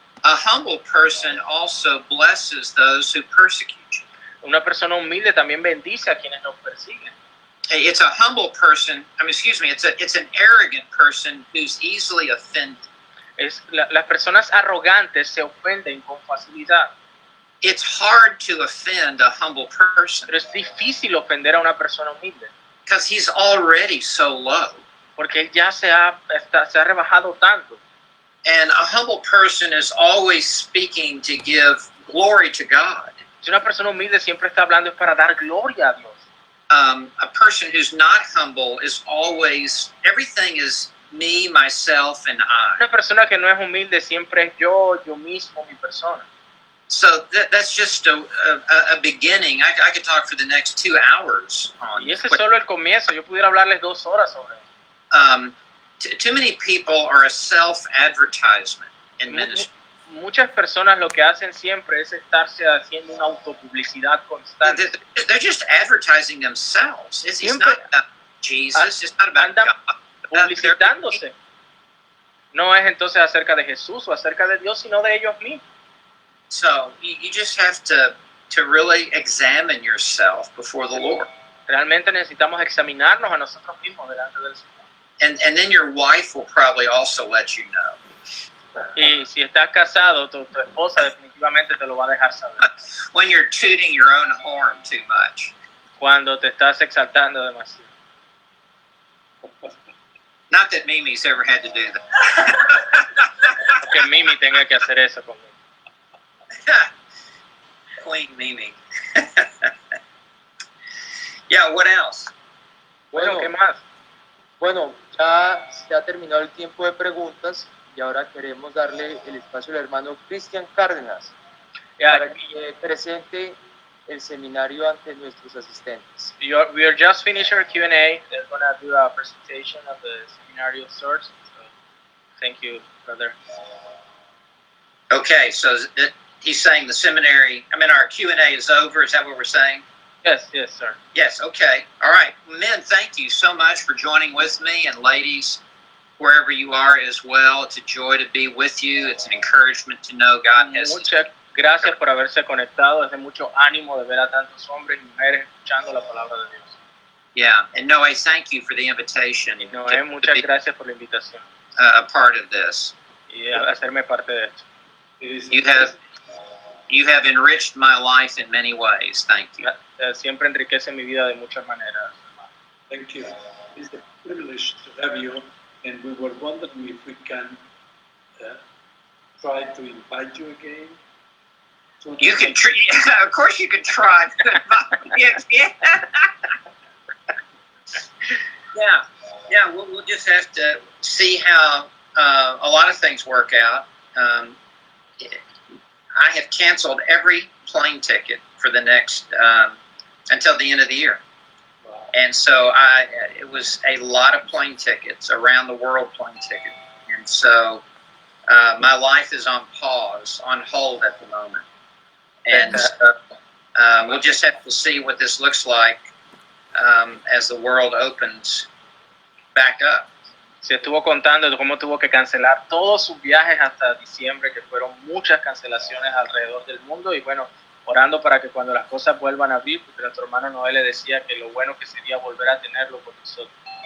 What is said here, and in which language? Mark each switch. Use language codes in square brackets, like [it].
[en] A humble person also blesses those who persecute you. [es] Una persona humilde también bendice a quienes nos persiguen. [en] It's a humble person. It's an arrogant person who's easily offended. [es] Las personas arrogantes se ofenden con facilidad. [en] It's hard to offend a humble person [es] Pero es difícil ofender a una persona humilde. [en] because he's already so low. [es] Porque él ya se ha rebajado tanto. [en] And a humble person is always speaking to give glory to God. [es] Si una persona humilde siempre está hablando es para dar gloria a Dios. [en] A person who's not humble is always, everything is me, myself, and I. [es] Una persona que no es humilde siempre es yo mismo, mi persona. [en] So that's just a beginning. I could talk for the next 2 hours on [es] Y ese es solo el comienzo. Yo pudiera hablarles 2 horas sobre eso. [en] Too many people are a self-advertisement in ministry. [es] Muchas personas lo que hacen siempre es estarse haciendo una autopublicidad constante. [en] They're just advertising themselves. It's not about Jesus. It's not about [es] Andan [en] God. [es] publicitándose. No es entonces acerca de Jesús o acerca de Dios, sino de ellos mismos. [en] So you just have to really examine yourself before the Lord. [es] Realmente necesitamos examinarnos a nosotros mismos delante del Señor. [en] And then your wife will probably also let you know. [es] Y si estás casado, tu esposa definitivamente te lo va a dejar saber. [en] When you're tooting your own horn too much. [es] Cuando te estás exaltando demasiado. [en] Not that Mimi's ever had to do that. [es] Que Mimi tenga que hacer eso conmigo. [en] Queen Mimi. Yeah, what else? [es] Bueno, ¿qué más? Bueno, ya se ha terminado el tiempo de preguntas y ahora queremos darle el espacio al hermano Cristian Cárdenas para que presente el seminario ante nuestros asistentes. [en] We are just finished our Q&A. They're going to do a presentation of the seminary of sorts. So, thank you, brother. Okay, so he's saying the seminary, our Q&A is over. Is that what we're saying? Yes, sir. Yes, okay. All right. Men, thank you so much for joining with me, and ladies, wherever you are as well. It's a joy to be with you. It's an encouragement to know God has... [es] Muchas gracias por haberse conectado. Es de mucho ánimo de ver a tantos hombres y mujeres escuchando la palabra de Dios. [en] Yeah, and Noé, thank you for the invitation [es] Y Noé, [en] to [es] muchas [en] be [es] gracias por la invitación [en] a part of this. [es] y a hacerme parte de esto. [en] It is You have enriched my life in many ways. Thank you. [es] Siempre enriquece mi vida de muchas maneras. [en] Thank you. It's a privilege to have you, and we were wondering if we can try to invite you again. You can, of course, you can try. Yes, yeah. Yeah. We'll just have to see how a lot of things work out. I have canceled every plane ticket for the next until the end of the year, and so it was a lot of plane tickets, around the world plane ticket, and so my life is on pause, on hold at the moment, and so, we'll just have to see what this looks like as the world opens back up. [es] Se estuvo contando de cómo tuvo que cancelar todos sus viajes hasta diciembre, que fueron muchas cancelaciones alrededor del mundo, y bueno, orando para que cuando las cosas vuelvan a abrir, porque nuestro hermano Noé le decía que lo bueno que sería volver a tenerlo con nosotros.